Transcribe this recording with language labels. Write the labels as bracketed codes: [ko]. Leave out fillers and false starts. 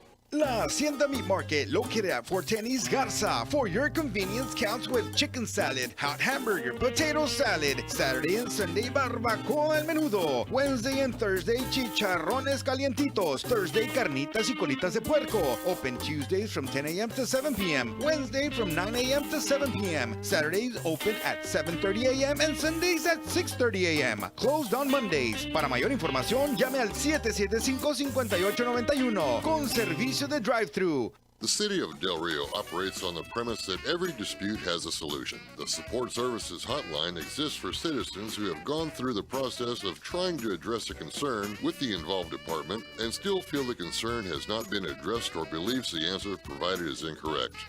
[en] La Hacienda Meat Market, located at 410 East Garza, for your convenience, counts with chicken salad, hot hamburger, potato salad, Saturday and Sunday barbacoa al menudo, Wednesday and Thursday chicharrones calientitos, Thursday [es] carnitas y colitas de puerco, [en] open Tuesdays from 10 a.m. to 7 p.m., Wednesday from 9 a.m. to 7 p.m., Saturdays open at 7:30 a.m. and Sundays at 6:30 a.m., closed on Mondays. [es] Para mayor información, llame al 775-5891 con servicio de drive-thru. [en] The City of Del Rio operates on the premise that every dispute has a solution. The Support Services Hotline exists for citizens who have gone through the process of trying to address a concern with the involved department and still feel the concern has not been addressed or believes the answer provided is incorrect.